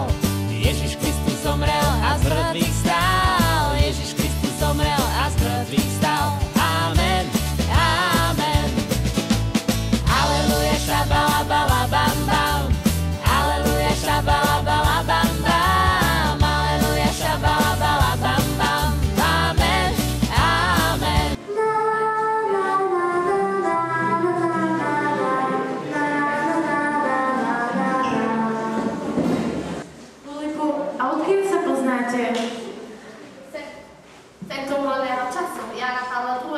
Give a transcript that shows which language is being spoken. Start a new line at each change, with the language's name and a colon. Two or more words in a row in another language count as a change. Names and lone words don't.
Slovak: Ježiš Kristus zomrel a z mŕtvych vstal. Ježiš Kristus zomrel a z mŕtvych vstal. Amen, amen. Aleluja, šabala, bala, bam, bam. Aleluja, šabala, bala, bam, bam. Aleluja, šabala, bala, bam, bam. Amen, amen. A odkiaľ sa poznáte? Centrum voľného času, Jana Pavla II.